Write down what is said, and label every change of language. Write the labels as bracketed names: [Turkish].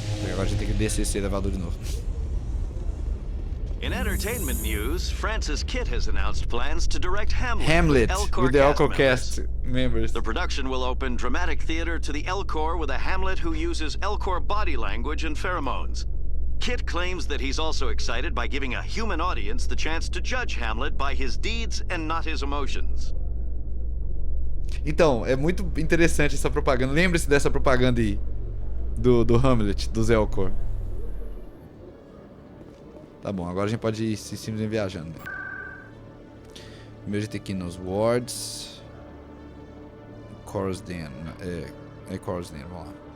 [Portuguese] Agora a gente tem que descer esse elevador de novo. [English] In entertainment news, Francis Kitt has announced plans to direct Hamlet with the Elcor cast members. The production will open dramatic theater to the Elcor with a Hamlet who uses Elcor body language and pheromones. Kitt claims that he's also excited by giving a human audience the chance to judge Hamlet by his deeds and not his emotions. [Portuguese] Então, é muito interessante essa propaganda. Lembre-se dessa propaganda aí. Do Hamlet, do Elcor. Tá bom, agora a gente pode ir simplesmente viajando. Primeiro a gente tem que ir nos wards. Corsden. É Corsden, vamos lá.